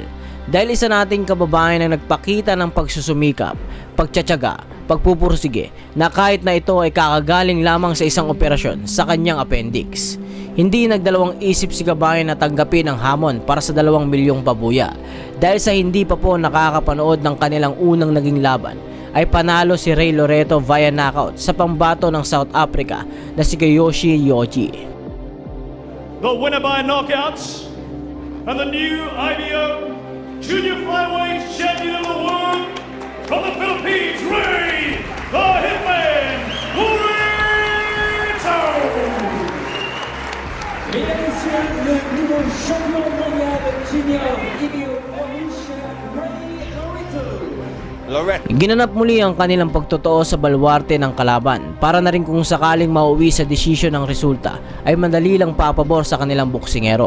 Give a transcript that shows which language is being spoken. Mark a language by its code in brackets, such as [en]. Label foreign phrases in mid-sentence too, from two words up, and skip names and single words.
[tl] Dahil isa nating kababayan na nagpakita ng pagsusumikap, pagtsatsaga, pagpupursige na kahit na ito ay kakagaling lamang sa isang operasyon sa kanyang appendix. Hindi nagdalawang isip si kabayan na tanggapin ang hamon para sa 2 milyong pabuya. Dahil sa hindi pa po nakakapanood ng kanilang unang naging laban, ay panalo si Ray Loreto [en] via knockout [tl] sa pambato ng South Africa na si Kiyoshi Yoji. [en] The winner by knockouts and the new IBO Junior Flyweight Champion of the World from the Philippines, Ray the Hitman Loreto! [fr] Mesdames et messieurs, le nouveau champion mondial junior IBO Loreto. [tl] Ginanap muli ang kanilang pagtotoo sa balwarte ng kalaban para na rin kung sakaling mauwi sa desisyon ng resulta ay madali lang papabor sa kanilang boksingero.